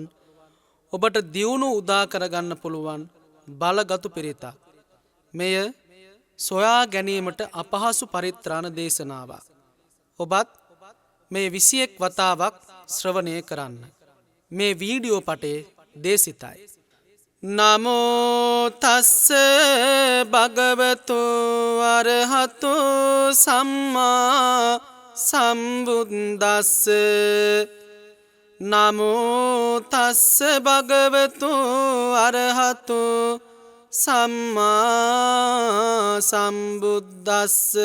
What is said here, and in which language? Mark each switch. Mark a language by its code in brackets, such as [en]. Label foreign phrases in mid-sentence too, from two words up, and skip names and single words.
[si] ඔබට දියුණු උදා කරගන්න පුළුවන් බලගතු පිරිතක්. මෙය සොයා ගැනීමට අපහසු පරිත්‍රාණ දේශනාවක්. ඔබත් මේ 21 වතාවක් ශ්‍රවණය කරන්න. මේ වීඩියෝ පටේ දේශිතයි. [pi] නමෝ තස්ස භගවතු අරහතු සම්මා සම්බුද්දස්ස. නමෝ තස්ස භගවතු අරහතු සම්මා සම්බුද්දස්ස.